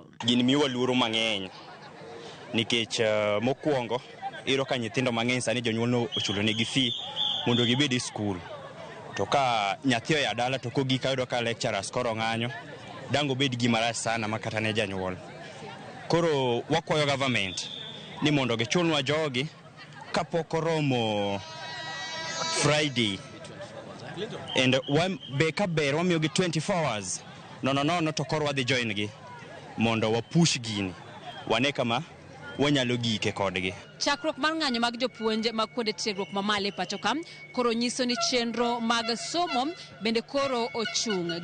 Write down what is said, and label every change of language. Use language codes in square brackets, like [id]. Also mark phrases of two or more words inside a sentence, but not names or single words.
[luo] Gini miwa luoro mang'eny nikech mokwongo iro ka nyithindo mang'eny sani jonyuol no ochulo negi fee mondo gibed e skul. To ka nyathi oya dala to kogi kayudo ka lecturers koro ng'anyo dango bed gima rach sana makata ne janyuol. Koro wakwayo government ni mondo gichulnwa jogi kapok oromo Friday. And be ka ber wamiyo gi [en] 24 hours. [luo] No to koro wadhi join gi mondo wapush gini. Wane kama wanyalo gike kodgi. Chakruok mar ng'anyo mag jopuonje mag kuonde tiegruok mamalo e pacho ka koro nyiso ni chenro mag somo bende koro ochung'.